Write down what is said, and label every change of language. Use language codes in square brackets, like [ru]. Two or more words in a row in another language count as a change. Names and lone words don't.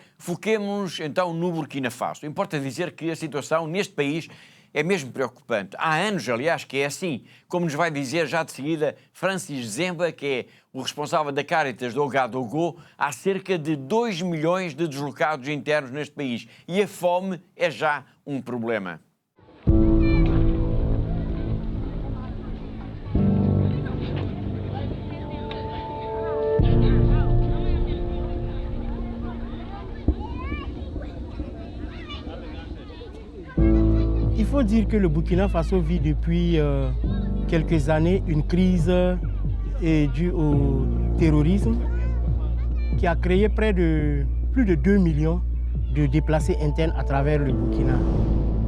[pt] Foquemos, então, no Burkina Faso. Importa dizer que a situação neste país é mesmo preocupante. Há anos, aliás, que é assim. Como nos vai dizer já de seguida Francis Zemba, que é o responsável da Caritas do Ouagadougou, há cerca de 2 milhões de deslocados internos neste país. E a fome é já um problema. [fr] Il faut dire que le Burkina Faso vit depuis quelques années une crise due au terrorisme qui a créé plus de 2 millions de déplacés internes à travers le Burkina.